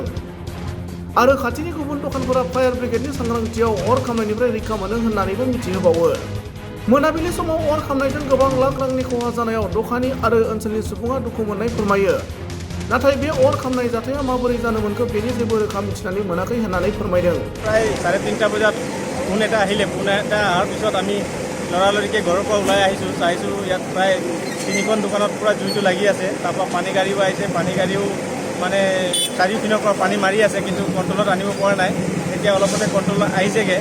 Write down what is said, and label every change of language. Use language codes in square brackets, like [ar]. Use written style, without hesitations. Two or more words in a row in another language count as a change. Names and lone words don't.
[brx] आरो खाथिनि गुबुन दखानफोरा फायार ब्रिगेडनि सांग्रांथियाव अर खामनायनिफ्राय रैखा मोनो होननानैबो मिथिहोबावो। मोनाबिलि समाव अर खामनायजों गोबां लाख रांनि खहा जानायाव दखानि आरो ओनसोलनि सुबुङा दुखु मोननाय फोरमायो। नाथाय बे अर खामनाय जाथाया माबोरै जानो मोनखो बेनि जेबो रोखा मिथिनानै मोनाखै होननानै फोरमायदों। [as] प्राय 3:30 বজাত ফোন এটা আহিলে, ফোন এটা অহাৰ পিছত আমি লৰালৰিকৈ ঘৰৰ পৰা ওলাই আহিছোঁ। চাইছোঁ ইয়াত প্ৰায় 3খন দোকানত পূৰা জুইটো লাগি আছে। তাৰপৰা পানী গাড়ীও আহিছে, পানী গাড়ীও মানে চাৰিওপিনৰ পৰা পানী মাৰি আছে, কিন্তু কণ্ট্ৰলত আনিব পৰা নাই। এতিয়া অলপতে কণ্ট্ৰল আহিছেগৈ।